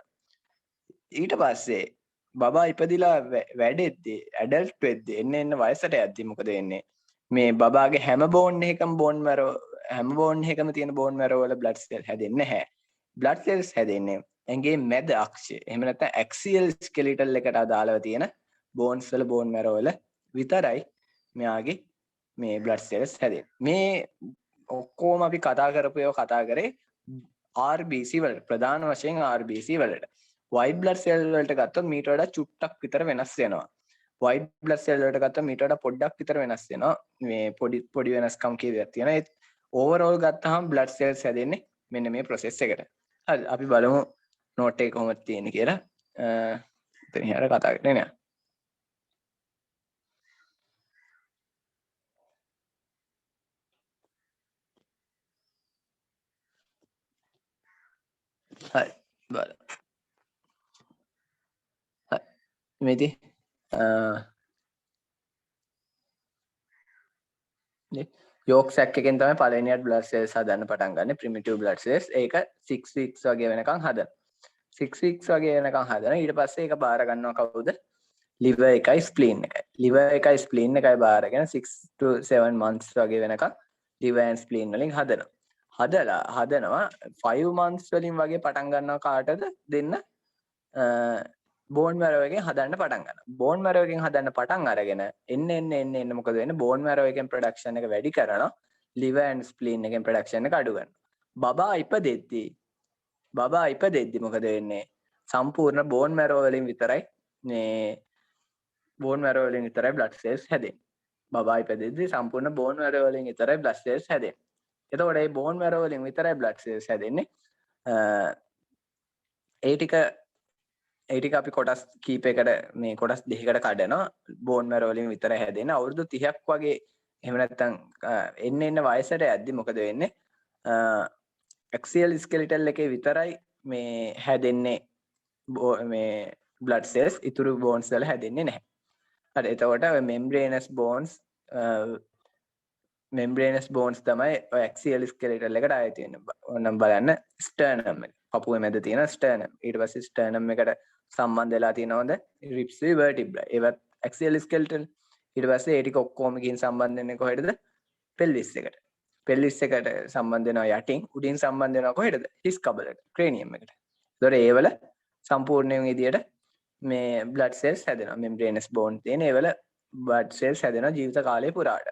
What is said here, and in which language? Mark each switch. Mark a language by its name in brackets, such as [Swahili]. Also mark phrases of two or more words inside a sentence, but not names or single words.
[Sinhala] ඊට පස්සේ බබා ඉපදිලා වැඩෙද්දි ඇඩල්ට් වෙද්දි එන්න වයසට යද්දි මොකද වෙන්නේ? මේ බබාගේ හැම bone එකකම [English] bone marrow [Sinhala] හැම bone එකකම තියෙන [English] bone marrow [Sinhala] වල [English] blood cell [Sinhala] හැදෙන්නේ නැහැ. [English] blood cells [Sinhala] හැදෙන්නේ ඇඟේ මැද අක්ෂය. එහෙම නැත්නම් [English] axial skeletal [Sinhala] එකට අදාළව තියෙන bones වල [English] bone marrow [Sinhala] වල විතරයි මෙයාගේ මේ [English] blood cells [Sinhala] හැදෙන්නේ. මේ ඔක්කොම අපි කතා කරපු ඒවා කතා කරේ RBC වලට. ප්‍රධාන වශයෙන් RBC වලට. [English] white blood cell [Sinhala] වලට ගත්තොත් මීට වඩා චුට්ටක් විතර වෙනස් වෙනවා. [English] white blood cell [Sinhala] වලට ගත්තොත් මීට වඩා පොඩ්ඩක් විතර වෙනස් වෙනවා. මේ පොඩි වෙනස්කම් කීපයක් තියෙනවා. ඒත් overall ගත්තාම [English] blood cells [Sinhala] හැදෙන්නේ මෙන්න මේ process එකට. හරි අපි බලමු note එක කොහොමද තියෙන්නේ කියලා. එතන ඉහර කතා කරගෙන යන්න. හරි බලමු. හරි මේදී [English] yolk sac [Sinhala] එකෙන් තමයි පළවෙනියට [English] blood cells [Sinhala] හදන්න පටන් ගන්න. [English] primitive blood cells. [Sinhala] ඒක 6 weeks වගේ වෙනකන් හදන. 6 weeks වගේ වෙනකන් හදන. ඊට පස්සේ ඒක බාර ගන්නවා කවුද? liver එකයි spleen එකයි. liver එකයි spleen එකයි බාරගෙන [English] 6 to 7 months [Sinhala] වගේ වෙනකන් [English] liver and spleen [Sinhala] වලින් හදනවා. හදනවා 5 months වලින් වගේ පටන් ගන්නවා කාටද දෙන්න [English] bone marrow [Sinhala] එකෙන් හදන්න පටන් ගන්නවා. [English] bone marrow [Sinhala] එකෙන් හදන්න පටන් අරගෙන එන්න මොකද වෙන්නේ? [English] bone marrow [Sinhala] එකෙන් production එක වැඩි කරනවා. [English] liver and spleen [Sinhala] එකෙන් production එක අඩු කරනවා. බබා ඉපදෙද්දි මොකද වෙන්නේ? සම්පූර්ණ [English] bone marrow [Sinhala] වලින් විතරයි මේ [English] bone marrow [Sinhala] වලින් විතරයි [English] blood cells [Sinhala] හැදෙන්නේ. බබා ඉපදෙද්දි සම්පූර්ණ [English] bone marrow [Sinhala] වලින් විතරයි [English] blood cells [Sinhala] හැදෙන්නේ. එතකොට මේ [English] bone marrow [Sinhala] වලින් විතරයි [English] blood cells [Sinhala] හැදෙන්නේ. ඒ ටික අපි කොටස් කීපයකට මේ කොටස් දෙකකට කඩනවා. [English] bone marrow [Sinhala] වලින් විතරයි හැදෙන්නේ. අවුරුදු 30ක් වගේ එහෙම නැත්නම් එන්න වයසට යද්දි මොකද වෙන්නේ? [English] axial skeletal [Sinhala] එකේ විතරයි මේ හැදෙන්නේ මේ [English] blood cells. [Sinhala] ඉතුරු bones වල හැදෙන්නේ නැහැ. හරි එතකොට [English] membranous bones [Sinhala] තමයි ඔය [English] axial skeletal [Sinhala] එකට ආයේ තියෙන්නේ. ඕනම් බලන්න sternum එක. පපුවේ මැද තියෙන sternum. ඊට පස්සේ sternum එකට සම්බන්ධ වෙලා තියෙනවද [English] ribs vertebrae. [Sinhala] ඒවත් [English] axial skeletal. [Sinhala] ඊට පස්සේ ඒ ටික ඔක්කොම ගිහින් සම්බන්ධ වෙන්නේ කොහෙටද? pelvis එකට. pelvis එකට සම්බන්ධ වෙනවා යටින්. උඩින් සම්බන්ධ වෙනවා කොහෙටද? his කබලට. cranium එකට. ඒතකොට ඒවල සම්පූර්ණයෙන් විදියට මේ [English] blood cells [Sinhala] හැදෙනවා. [English] membranous bone [Sinhala] තියෙන ඒවල [English] blood cells [Sinhala] හැදෙනවා ජීවිත කාලය පුරාට.